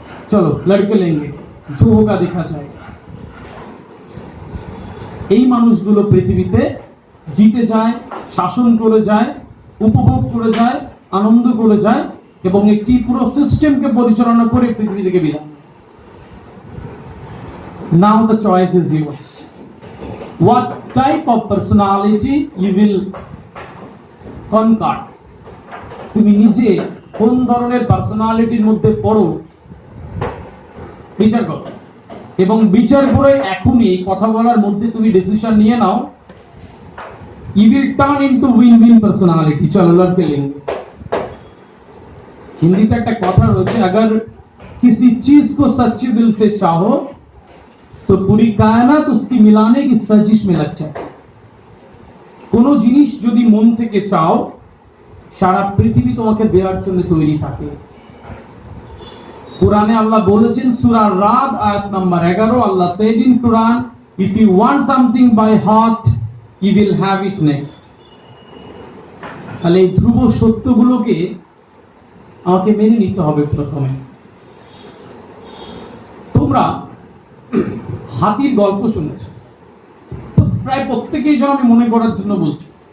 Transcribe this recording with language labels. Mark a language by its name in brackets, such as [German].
[Hindi] চলো লড়কে লেঙ্গে, जो होगा देखा जाएगा। [Bangla] এই মানুষগুলো পৃথিবীতে জিতে যায়, শাসন করে যায়, উপভোগ করে যায়, আনন্দ করে যায় এবং একটি পুরো সিস্টেমকে পরিচালনা করে পৃথিবী থেকে বিদায়। [English] Now the choice is yours. What type of personality you will conquer? [Bangla] তুমি নিজে কোন ধরনের পার্সোনালিটির মধ্যে পড়ো বিচার করো, এবং বিচার করে এখনই কথা বলার মধ্যে তুমি ডিসিশন নিয়ে নাও। [English] You will turn into win-win personality. [Hindi] চলো লড়কে লেঙ্গে। [Bangla] হিন্দিতে একটা কথা রয়েছে, [Hindi] अगर किसी चीज को सच्चे दिल से चाहो तो पूरी कायनात उसकी मिलाने की साजिश में लग जाए। [Bangla] কোনো জিনিস যদি মন থেকে চাও, সারা পৃথিবী তোমাকে দেওয়ার জন্য তৈরি থাকে। কুরআনে আল্লাহ বলেছেন সূরা রাদ আয়াত number 11, [English] Allah said in Quran, if you want something by heart you will have it next. [Bangla] তাহলে এই ধ্রুব সত্যগুলোকে আমাকে মেনে নিতে হবে প্রথমে। তোমরা হাতির গল্প শুনেছ, প্রায় প্রত্যেকেই যেন আমি মনে করার জন্য বলছি।